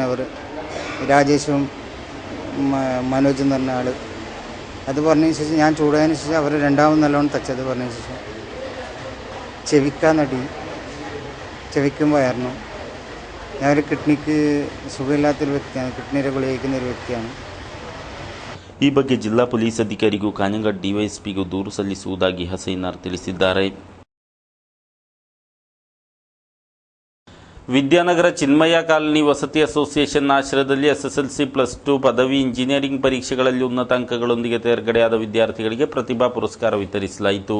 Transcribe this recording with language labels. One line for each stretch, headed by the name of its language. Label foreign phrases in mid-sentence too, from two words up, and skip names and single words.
Malayalam: അവർ രാജേഷും മനോജ് എന്ന് പറഞ്ഞ ആൾ അത് പറഞ്ഞതിന് ശേഷം ഞാൻ ചൂടായതിന് ശേഷം അവർ രണ്ടാമത് നല്ലോണം തച്ചത് പറഞ്ഞതിന് ശേഷം ചെവിക്കാന്നടി, ചെവിക്കും വയറിനും. ഞാനൊരു കിഡ്നിക്ക് സുഖമില്ലാത്തൊരു വ്യക്തിയാണ്, കിഡ്നിയുടെ ഗുളിക കഴിക്കുന്ന ഒരു വ്യക്തിയാണ്.
Kannada: ಈ ಬಗ್ಗೆ ಜಿಲ್ಲಾ ಪೊಲೀಸ್ ಅಧಿಕಾರಿಗೂ ಕಾഞ്ഞങ്ങാട് ಡಿವೈಎಸ್ಪಿಗೂ ದೂರು ಸಲ್ಲಿಸುವುದಾಗಿ ಹಸೈನಾರ್ ತಿಳಿಸಿದ್ದಾರೆ. ವಿದ್ಯಾನಗರ ಚಿನ್ಮಯ ಕಾಲನಿ ವಸತಿ ಅಸೋಸಿಯೇಷನ್ ಆಶ್ರಯದಲ್ಲಿ SSLC +2 ಪದವಿ ಇಂಜಿನಿಯರಿಂಗ್ ಪರೀಕ್ಷೆಗಳಲ್ಲಿ ಉನ್ನತ ಅಂಕಗಳೊಂದಿಗೆ ತೇರ್ಗಡೆಯಾದ ವಿದ್ಯಾರ್ಥಿಗಳಿಗೆ ಪ್ರತಿಭಾ ಪುರಸ್ಕಾರ ವಿತರಿಸಲಾಯಿತು.